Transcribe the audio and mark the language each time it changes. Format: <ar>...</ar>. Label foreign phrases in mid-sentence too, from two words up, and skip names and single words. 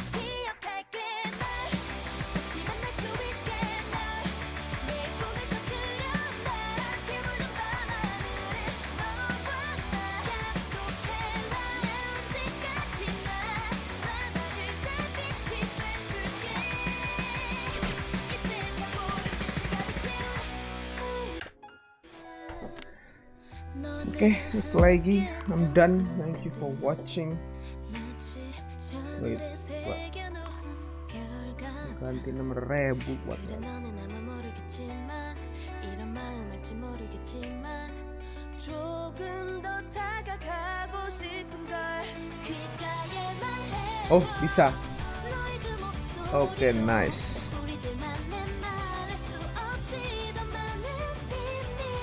<ko>기억할게 날 다시 만날 수 있게 날 내 꿈에서 그려 날 함께 물든 밤하늘에 너와 나 약속해 날 언제까지나 밤하늘 달빛이 돼줄게 이 세상 모든 빛을 가르쳐</ko> <en>Okay, it's lagi. I'm done. Thank you for watching. Wait, what?</en> <id>Ganti 6.000 buat</id> <ko>그래 너는 아마 모르겠지만 이런 마음 알지 모르겠지만 조금 더 다가가고 싶은 걸 귓가에만 해</ko> <id>Oh, bisa.</id> <ko>너의 그 목소리</ko> <en>Okay, nice.</en> <ko>우리들만의 말할 수 없이 더 많은 비밀</ko>